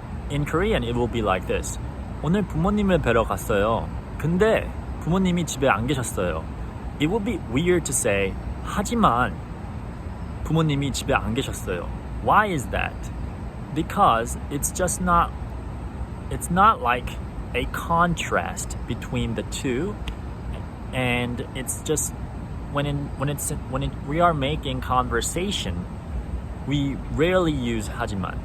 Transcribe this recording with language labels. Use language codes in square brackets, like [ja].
[en] In Korean, it will be like this. [ko] 오늘 부모님을 뵈러 갔어요. 근데 부모님이 집에 안 계셨어요. [en] It would be weird to say [ko] 하지만 부모님이 집에 안 계셨어요. [en] Why is that? Because it's not like a contrast between the two, and it's just when we are making conversation, we rarely use 하지만.